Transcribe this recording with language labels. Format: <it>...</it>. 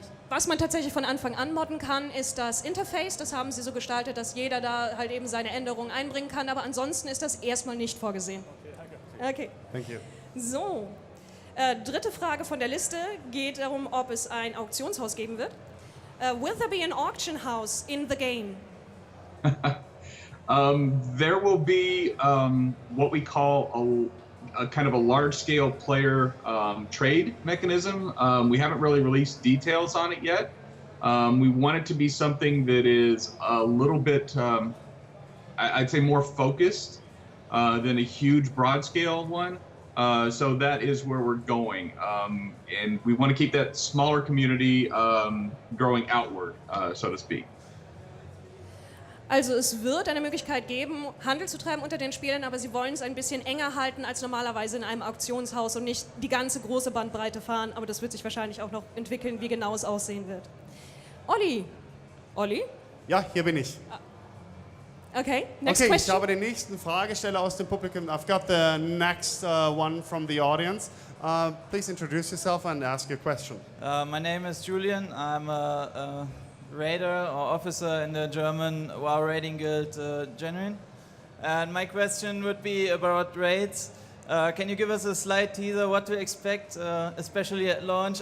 <de>Was man tatsächlich von Anfang an modden kann, ist das Interface. Das haben sie so gestaltet, dass jeder da halt eben seine Änderungen einbringen kann, aber ansonsten ist das erstmal nicht vorgesehen. Okay, Okay.</de> <en>Thank you. So,</en> <de>Dritte Frage von der Liste geht darum, ob es ein Auktionshaus geben wird.</de> <en>Will there be an auction house in the game? There will be what we call a kind of a large-scale player trade mechanism. We haven't really released details on it yet. We want it to be something that is a little bit, I'd say, more focused than a huge broad-scale one. So that is where we're going. And we want to keep that smaller community growing outward, so to speak.</en> <de>Also es wird eine Möglichkeit geben, Handel zu treiben unter den Spielern, aber sie wollen es ein bisschen enger halten als normalerweise in einem Auktionshaus und nicht die ganze große Bandbreite fahren, aber das wird sich wahrscheinlich auch noch entwickeln, wie genau es aussehen wird. Olli? Olli? Ja, hier bin ich.</de> <en>Okay, next</en> <de>Okay, ich</de> <en>question.</en> <de>habe den nächsten Fragesteller aus dem Publikum.</de> <en>I've got the next one from the audience. Please introduce yourself and ask your question. My name is Julian. I'm a raider or officer in the German WoW Raiding Guild Genuine. And my question would be about raids. Can you give us a slight teaser what to expect, especially at launch?</en>